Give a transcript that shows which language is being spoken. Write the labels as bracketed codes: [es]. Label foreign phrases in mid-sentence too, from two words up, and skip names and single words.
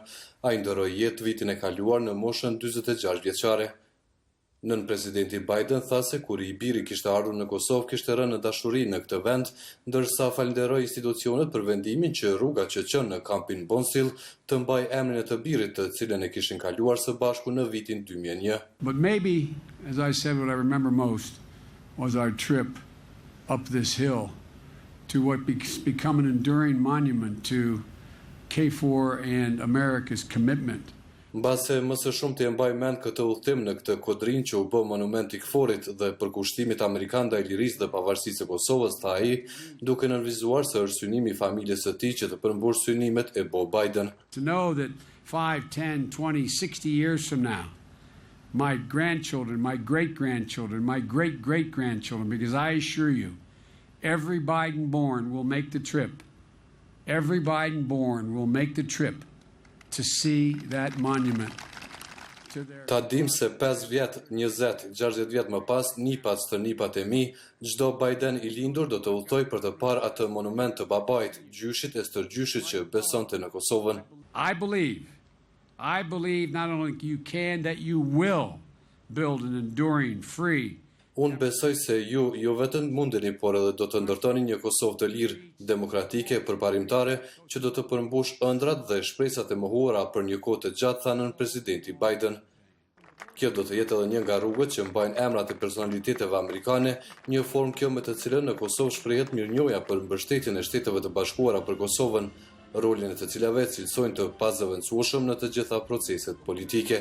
[sq] Ai ndroi jetë vitin e kaluar në moshën 46 vjeçare. Nën presidenti Biden tha se kur I biri kishte ardhur në Kosovë kishte rënë në dashuri në këtë vend, ndërsa falenderoi institucionet për vendimin që rruga që çon në kampin Bondsteel të mbajë emrin e të birit të cilën e kishin kaluar së bashku në vitin 2001. [en] But maybe, as I said, what I remember most was our trip up this hill to what become an enduring monument to KFOR and America's commitment. [sq] Mbase më së shumti e mbaj mend këtë udhtim në këtë kodrin që u bë monument I KFOR-it dhe përkushtimit amerikan ndaj lirisë dhe pavarësisë së Kosovës, tha ai, duke nënvizuar se është synimi I familjes së tij që të përmbush synimet e Bob Biden. [en] To know that 5, 10, 20, 60 years from now, my grandchildren, my great-grandchildren, my great-great-grandchildren, because I assure you, every Biden born will make the trip. Every Biden born will make the trip to see that monument. [sq] Ta dim se 5 vjet, 20, 60 vjet më pas, nipat të nipat e mi, çdo Biden I lindur do të udhtoj për të parë atë monument të babait, gjyshit e stërgjyshit që besonte në Kosovën. [en] I believe not only you can, that you will build an enduring, free. [sq] Unë besoj se ju vetëm mundeni, por edhe do të ndërtoni një Kosovë të lirë, demokratike, përparimtare, që do të përmbush ëndrat dhe shpresat e mohuara për një kohë të gjatë, thanën presidenti Biden. Kjo do të jetë edhe një nga rrugët që mbajnë emrat e personaliteteve amerikane, një formë kjo me të cilën në Kosovë shprehet mirënjohja për mbështetjen e Shteteve të Bashkuara për Kosovën, rolin e të cilave cilësojnë të pazëvendësueshëm në të gjitha proceset politike.